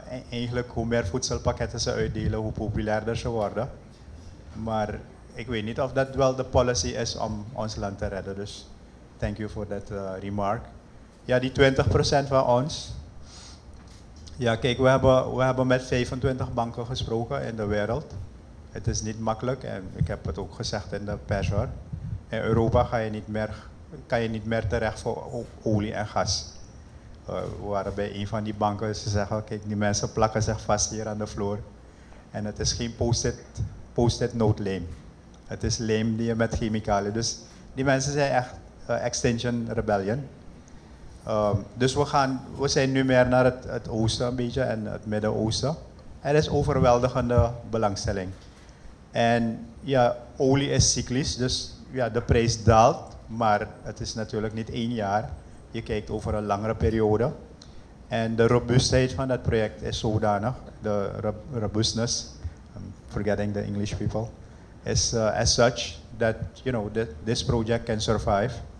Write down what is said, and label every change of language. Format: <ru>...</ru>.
<nl>Eigenlijk, hoe meer voedselpakketten ze uitdelen, hoe populairder ze worden. Maar ik weet niet of dat wel de policy is om ons land te redden. Dus</nl> <en>thank you for that remark.</en> <nl>Ja, die 20% van ons. Ja, kijk, we hebben met 25 banken gesproken in de wereld. Het is niet makkelijk en ik heb het ook gezegd in de pers hoor. In Europa kan je niet meer terecht voor olie en gas. We waren bij een van die banken, ze zeggen, kijk, die mensen plakken zich vast hier aan de vloer. En het is geen post-it note leem. Het is leem die je met chemicaliën. Dus die mensen zijn echt Extinction Rebellion. Dus we zijn nu meer naar het oosten een beetje en het Midden-Oosten. Er is overweldigende belangstelling. En ja, olie is cyclisch, dus ja, de prijs daalt, maar het is natuurlijk niet 1 jaar. Je kijkt over een langere periode. En de robuustheid van dat project is zodanig, de</nl> <en>robustness, I'm forgetting the English people, is as such that this project can survive.</en>